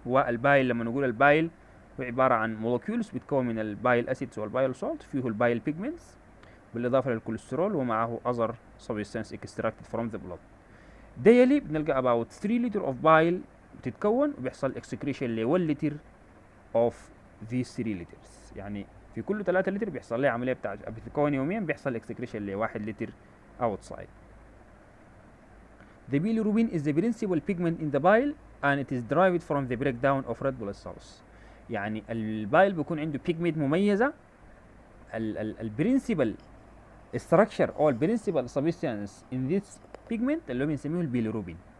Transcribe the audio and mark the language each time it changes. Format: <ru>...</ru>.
<ar>والبايل لما نقول البايل هو عبارة عن مولكيولز بتكون من البايل اسيدز والبايل سولت، فيه البايل بيجمنتس بالاضافة للكوليسترول ومعه</ar> <en>other substance extracted from the blood.</en> <ar>daily بنلقى</ar> <en>about 3 liter of bile</en> <ar>بتتكون وبيحصل excretion ل</ar> <en>1 liter of these 3 liters،</en> <ar>يعني في كل 3 لتر بيحصل لها عملية بتتكون يوميا بيحصل excretion ل 1 لتر outside.</ar> <en>The bilirubin is the principal pigment in the bile and it is derived from the breakdown of red blood cells.</en> <ar>يعني البايل بيكون عنده pigment مميزة. البرنسبل structure او البرنسبل</ar> <en>substance in this pigment</en> <ar>اللي هو بنسميه البيليروبين.</ar>